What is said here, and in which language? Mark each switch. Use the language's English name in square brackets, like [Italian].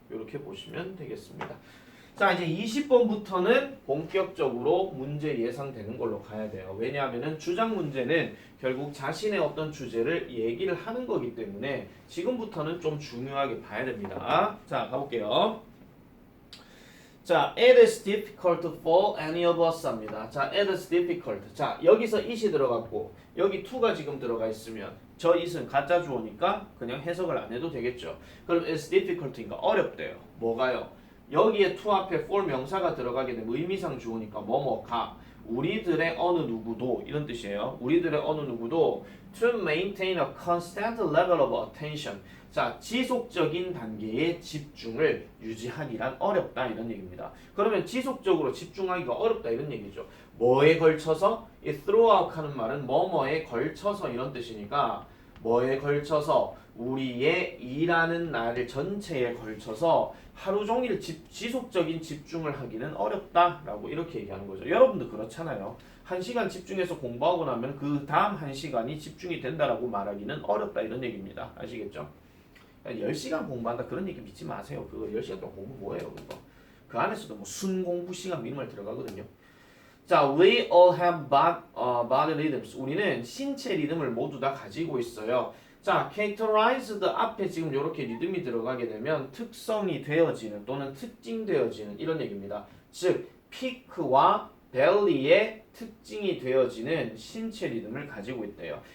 [Korean] 이렇게 보시면 되겠습니다. 자 이제 20번부터는 본격적으로 문제 예상되는 걸로 가야 돼요. 왜냐하면 주장 문제는 결국 자신의 어떤 주제를 얘기를 하는 거기 때문에 지금부터는 좀 중요하게 봐야 됩니다. 자 가볼게요. [English] 자, it is difficult for any of us [Korean] 합니다. [English] 자, it is difficult. [Korean] 자, 여기서 it이 들어갔고 여기 to가 지금 들어가 있으면 저 it은 가짜 주어니까 그냥 해석을 안 해도 되겠죠. 그럼 [English] it's difficult [Korean] 니까 어렵대요. 뭐가요? 여기에 to 앞에 for 명사가 들어가게 되면 의미상 주어니까 뭐뭐가 우리들의 어느 누구도 이런 뜻이에요. 우리들의 어느 누구도 [English] to maintain a constant level of attention. [Korean] 자, 지속적인 단계의 집중을 유지하기란 어렵다 이런 얘기입니다. 그러면 지속적으로 집중하기가 어렵다 이런 얘기죠. 뭐에 걸쳐서? 이 throughout 하는 말은 뭐뭐에 걸쳐서 이런 뜻이니까 뭐에 걸쳐서 우리의 일하는 날 전체에 걸쳐서 하루 종일 지속적인 집중을 하기는 어렵다라고 이렇게 얘기하는 거죠. 여러분도 그렇잖아요. 1시간 집중해서 공부하고 나면 그 다음 1시간이 집중이 된다라고 말하기는 어렵다 이런 얘기입니다. 아시겠죠? 10시간 공부한다 그런 얘기 믿지 마세요. 그거 10시간 동안 공부 뭐예요 그거. 그 안에서도 뭐 순공부 시간 이런 말 들어가거든요. [English] 자, we all have body rhythms. [Korean] 우리는 신체 리듬을 모두 다 가지고 있어요. 자, characterized 앞에 지금 이렇게 리듬이 들어가게 되면 특성이 되어지는 또는 특징되어지는 이런 얘기입니다. 즉, 피크와 벨리의 특징이 되어지는 신체 리듬을 가지고 있대요.